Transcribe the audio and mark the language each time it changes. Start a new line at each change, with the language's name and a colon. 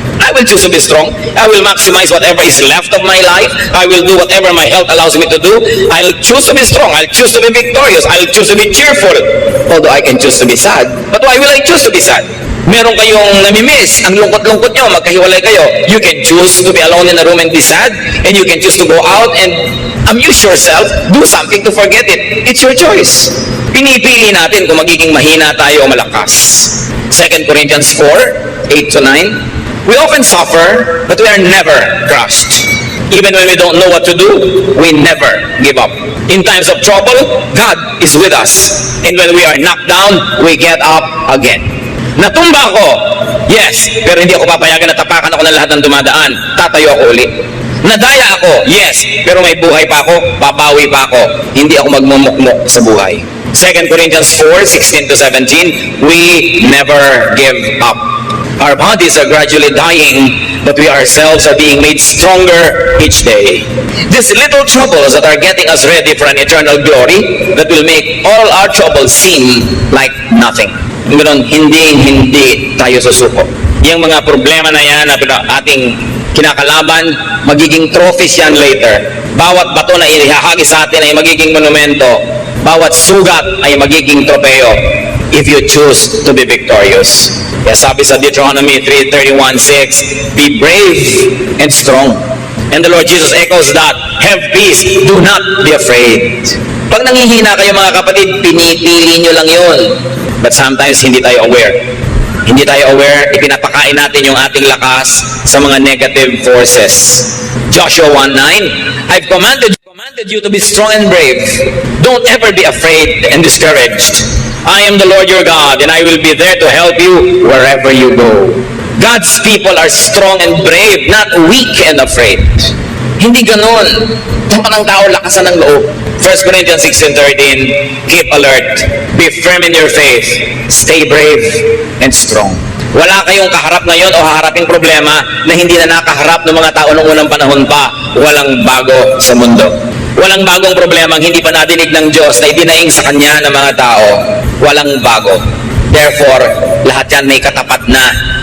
English: I will choose to be strong. I will maximize whatever is left of my life. I will do whatever my health allows me to do. I'll choose to be strong. I'll choose to be victorious. I'll choose to be cheerful. Although I can choose to be sad. But why will I choose to be sad?
Filipino: Meron kayong namimiss, ang lungkot-lungkot nyo, magkahiwalay kayo.
English: You can choose to be alone in a room and be sad, and you can choose to go out and amuse yourself, do something to forget it. It's your choice.
Filipino: Pinipili natin kung magiging mahina tayo o malakas. 2 Corinthians 4, 8-9.
English: We often suffer, but we are never crushed. Even when we don't know what to do, we never give up. In times of trouble, God is with us. And when we are knocked down, we get up again.
Filipino: Natumba ako, yes, pero hindi ako papayagan na tapakan ako ng lahat ng dumadaan. Tatayo ako uli. Nadaya ako, yes, pero may buhay pa ako, babawi pa ako. Hindi ako magmumukmok sa buhay.
English: 2 Corinthians 4, 16-17, we never give up. Our bodies are gradually dying, but we ourselves are being made stronger each day. These little troubles that are getting us ready for an eternal glory that will make all our troubles seem like nothing.
Filipino: Ganun, hindi tayo susuko. Yung mga problema na yan na ating kinakalaban, magiging trophies yan later. Bawat bato na ihahagi sa atin ay magiging monumento. Bawat sugat ay magiging tropeo
English: if you choose to be victorious.
Filipino: Kaya sabi sa
English: Deuteronomy 3:31-6, be brave and strong. And the Lord Jesus echoes that, have peace, do not be afraid.
Filipino: Pag nanghihina kayo mga kapatid, pinipili nyo lang yun.
English: But sometimes
Filipino: hindi tayo aware. Hindi tayo aware, ipinapakain natin yung ating lakas sa mga negative forces.
English: Joshua 1:9, I've commanded you to be strong and brave. Don't ever be afraid and discouraged. I am the Lord your God, and I will be there to help you wherever you go. God's people are strong and brave, not weak and afraid.
Filipino: Hindi ganon. Ito ng tao, lakasan ng loob.
English: 1 Corinthians 16:13, keep alert, be firm in your faith, stay brave and strong.
Filipino: Wala kayong kaharap ngayon o haharaping problema na hindi na nakaharap ng mga tao noong unang panahon pa. Walang bago sa mundo. Walang bagong problema ang hindi pa nadinig ng Diyos na idinaing sa Kanya ng mga tao. Walang bago. Therefore, lahat yan may katapat na.